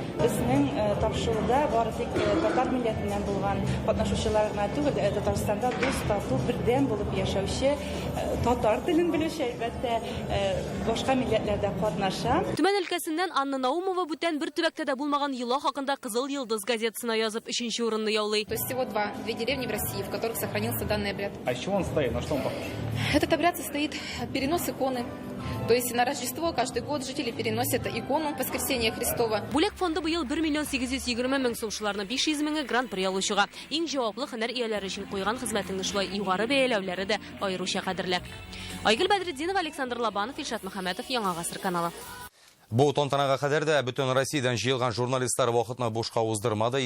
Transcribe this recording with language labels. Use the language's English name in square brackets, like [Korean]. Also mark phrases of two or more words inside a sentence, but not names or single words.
[Tatar] Безнең тапшыруда бары тик татар милләтеннән булган катнашучылар гына түгел, Татарстанда дус, тату, бердәм булып яшәүче, татар телен белүче, әлбәттә, башка милләтләрдә катнаша. Төмән өлкәсеннән Анна Наумова бүтән бер төбәктә дә булмаган йола хакында Кызыл Йылдыз газетасына язып 3нче урынны яулый. [Russian] То есть всего две деревни в России, в которых сохранился данный обряд. А из чего он состоит? На что он похож? Этот обряд состоит перенос иконы. То есть на Рождество каждый год жители переносят икону Воскресения Христова. [Tatar] Бүләк фонды быел 1 820 000 сумчыларны 500 меңе гран-при алучыга. Иң җаваплы һөнәр ияләре өчен куйган хезмәтеңне шулай югары бәяләүләре дә аеруча кадерле. Айгөл Бәдретдинова, Александр Лобанов, Илшат Мөхәммәтов, Яңа гасыр каналы. Бу тантанага кадәр дә бөтен Россиядән җыелган журналистлар вакытны бушка уздырмады.